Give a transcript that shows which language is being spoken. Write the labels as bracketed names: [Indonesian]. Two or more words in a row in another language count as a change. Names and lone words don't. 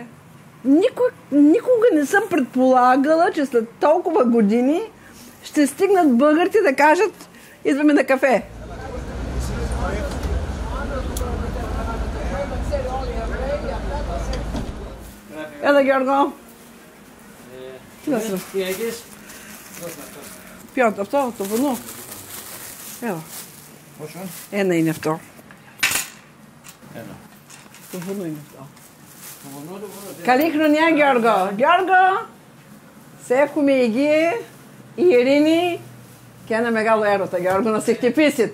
[Bulgarian] Никога не съм предполагала, че след толкова години ще стигнат българите да кажат, идваме на кафе. Ела, Георго. Пьот, [Greek] αυτός, το βουνό. Έλα. Ένα είναι αυτό. Το βουνό είναι αυτό. Καλή χρονιά, Γιώργο. Γιώργο, σε έχουμε υγεία, ειρήνη και ένα μεγάλο έρωτα, Γιώργο, να σε χτυπήσει.